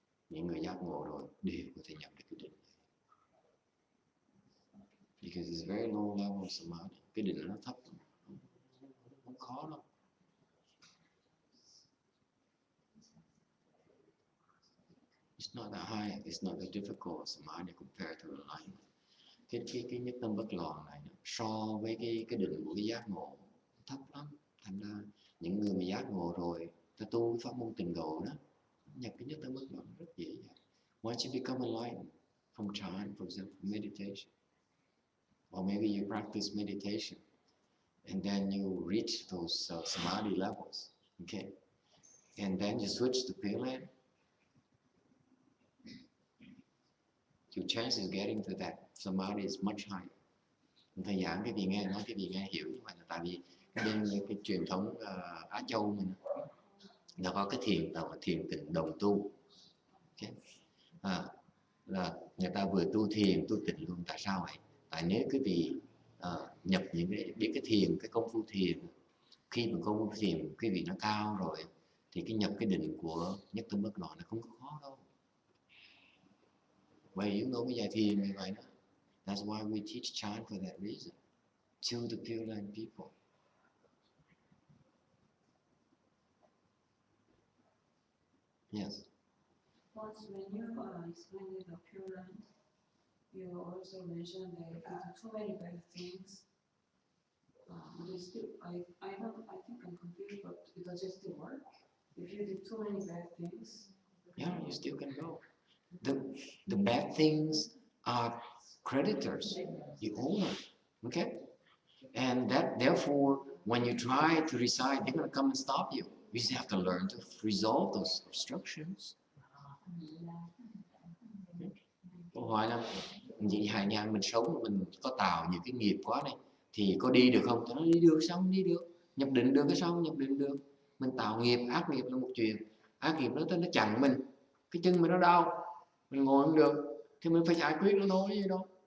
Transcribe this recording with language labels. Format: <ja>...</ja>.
<vi>Những người giác ngộ rồi đều có thể nhập được cái định này.</vi> <en>Because it's very low level of samadhi.</en> <vi>Cái định nó thấp, không khó đâu.</vi> <en>It's not that high, it's not that difficult samadhi compared to enlightenment.</en> <vi>Cái nhất tâm bất loạn này so với cái định của cái giác ngộ thấp lắm. Thành ra những người mà giác ngộ rồi, ta tu cái pháp môn tịnh độ đó, nhập cái nhất tâm bất loạn rất dễ dàng.</vi> <en>Once you become enlightened from chant, for example, meditation, or maybe you practice meditation, and then you reach those samadhi levels, okay, and then you switch to Pure Land, your chances of getting to that samadhi is much higher.</en> <vi>Thầy giảng cái gì nghe nói cái gì nghe hiểu như vậy là tại vì cái truyền thống Á Châu mình nó có cái thiền là thiền tịnh đồng tu, okay. Là người ta vừa tu thiền tu tịnh luôn. Tại sao vậy? Tại nếu quý vị nhập những biết cái thiền, cái công phu thiền, khi mà công phu thiền quý vị nó cao rồi thì cái nhập cái định của nhất tâm bất loạn nó không có khó đâu. Vậy chúng tôi mới dạy thiền như vậy đó.</vi> <en>That's why we teach chant for that reason, to the Pure Land people. Yes. Once when you explained the Pure Land, you also mentioned that if you do too many bad things, but still, I think I'm confused, but does it still work? If you do too many bad things, yeah, you still can go. The bad things are creditors, you owe them, okay? And that therefore, when you try to recite, they're going to come and stop you. You just have to learn to resolve those obstructions.</en> <vi>Câu hỏi là vậy hài nhàn mình sống mình có tạo nhiều cái nghiệp quá này thì có đi được không? Tôi nói đi được, sao không đi được? Nhập định được hay sao không nhập định được? Mình tạo nghiệp, ác nghiệp là một chuyện. Ác nghiệp nó chặn mình, cái chân mình nó đau, mình ngồi không được thì mình phải giải quyết nó thôi, gì đâu.</vi>